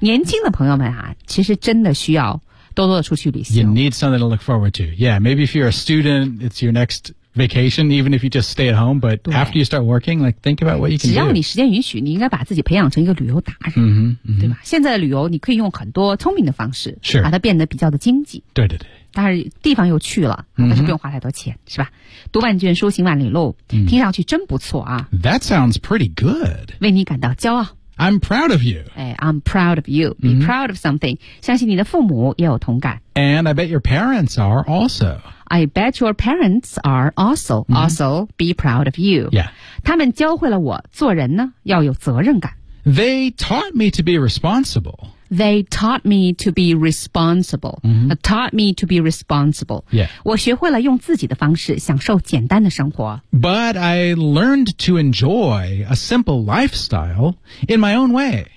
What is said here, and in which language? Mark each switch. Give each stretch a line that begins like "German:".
Chinese: 年轻的朋友们啊，其实真的需要多多的出去旅行。
English: You need something to look forward to. Yeah, maybe if you're a student, it's your next vacation, even if you just stay at home. But after you start working, like, think about what you can do.
Chinese: 只要你时间允许，你应该把自己培养成一个旅游达人， mm-hmm, mm-hmm. 对吧？现在的旅游你可以用很多聪明的方式，把它变得比较的经济。对对对。但是地方又去了，但是不用花太多钱、mm-hmm. 是吧，读万卷书行万里路、mm-hmm. 听上去真不错啊。
English: That sounds pretty good.
Chinese: 为你感到骄傲。
English: I'm proud of you. I'm proud of you. Be、mm-hmm. proud of something.
Chinese: 相信你的父母也有同感。
English: And I bet your parents are also. I bet your parents are also.、Mm-hmm. Also, be proud of you. Yeah.
Chinese: 他们教会了我做人呢要有责任感。
English: They taught me to be responsible. They taught me to be responsible.、 Mm-hmm. Taught me to be responsible. Yeah.
Chinese: 我学会了用自己的方式享受简单的生活。
English: But I learned to enjoy a simple lifestyle in my own way.